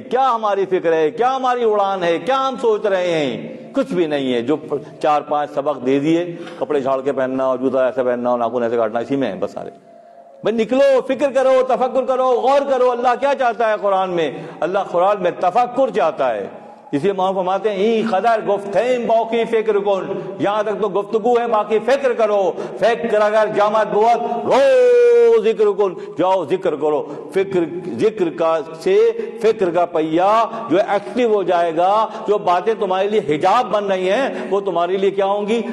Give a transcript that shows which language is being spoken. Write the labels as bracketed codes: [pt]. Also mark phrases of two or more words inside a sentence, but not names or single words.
[ur] کیا ہماری فکر ہے؟ کیا ہماری اڑان ہے؟ کیا ہم سوچ رہے ہیں؟ کچھ بھی نہیں ہے. جو 4-5 سبق دے دیے، کپڑے جھاڑ کے پہننا اور جوتا ایسا پہننا اور ناخن ایسے کاٹنا، اسی میں ہے بس سارے. بھائی نکلو، فکر کرو، تفکر کرو، غور کرو. اللہ کیا چاہتا ہے قرآن میں؟ اللہ قرآن میں تفکر چاہتا ہے. اس لیے مولانا فرماتے ہیں [fa] ای قدر گفتیم باقی فکر کن، [ur] یہاں تک تو گفتگو ہے، باقی فکر کرو. [fa] فکر اگر جامد بوت رو ذکر کن، [ur] جاؤ ذکر کرو. ذکر کا سے فکر کا پہیا جو ایکٹیو ہو جائے گا، جو باتیں تمہارے لیے حجاب بن رہی ہیں وہ تمہارے لیے کیا ہوں گی؟